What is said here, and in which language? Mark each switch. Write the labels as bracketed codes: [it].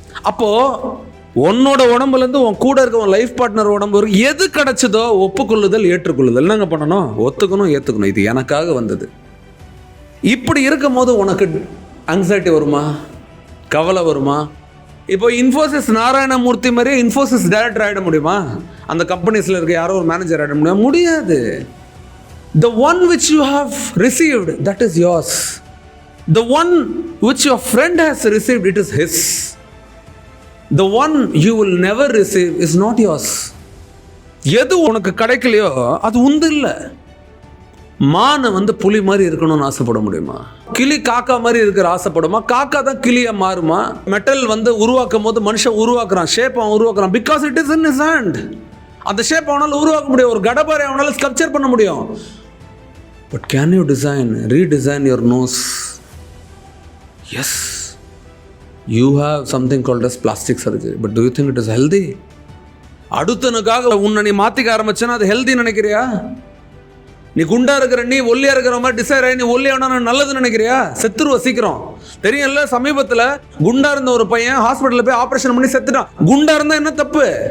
[ta] அப்போ உன்னோட உடம்புலேருந்து உன் கூட இருக்க உன் லைஃப் பார்ட்னர் உடம்பு வரைக்கும் எது கிடைச்சதோ ஒப்புக்கொள்ளுதல், ஏற்றுக்கொள்ளுதல். என்னங்க பண்ணணும்? ஒத்துக்கணும், ஏற்றுக்கணும். இது எனக்காக வந்தது. இப்படி இருக்கும் போது உனக்கு ஆங்ஸைட்டி வருமா, கவலை வருமா? இப்போ இன்ஃபோசிஸ் நாராயணமூர்த்தி மாதிரியே இன்ஃபோசிஸ் டைரக்டர் ஆகிட முடியுமா? அந்த கம்பெனிஸில் இருக்க யாரோ ஒரு மேனேஜர் ஆகிட முடியுமா? முடியாது. [en] The one which you have received, that is yours. The one which your friend has received, it is his. The one you will never receive is not yours. [ta] எது உனக்கு கிடைக்கலையோ அது உந்து இல்லை. மானை வந்து புலி மாதிரி இருக்கணும்னு ஆசைப்பட முடியுமா? கிளி காக்கா மாதிரி இருக்கிற ஆசைப்படுமா? காக்கா தான் கிளியா மாறுமா? மெட்டல் வந்து உருவாக்கும் போது மனுஷன் உருவாக்குறான், ஷேப் அவன் உருவாக்குறான், [en] Because it is in his hand. [ta] அந்த ஷேப் அவனால் உருவாக்க முடியும், ஒரு கடப்பாரை அவனால் ஸ்கல்ப்சர் பண்ண முடியும். [en] But can you redesign your nose? Yes, you have something called as plastic surgery, but do you think it is healthy? [ta] அடுத்தனுக்காக உன்னை நீ மாற்றிக்க ஆரம்பிச்சேன்னா அது ஹெல்தி நினைக்கிறியா? நீ குண்டா இருக்கிற, நீ ஒல்லியா இருக்கிற மாதிரி டிசைர் ஆகி நீ ஒல்லியானா நல்லது நினைக்கிறியா? செத்துருவ சீக்கிரம். தெரியல, சமீபத்தில் குண்டா இருந்த ஒரு பையன் ஹாஸ்பிட்டலில் போய் ஆப்ரேஷன் பண்ணி செத்துட்டான். குண்டா இருந்தா என்ன தப்பு?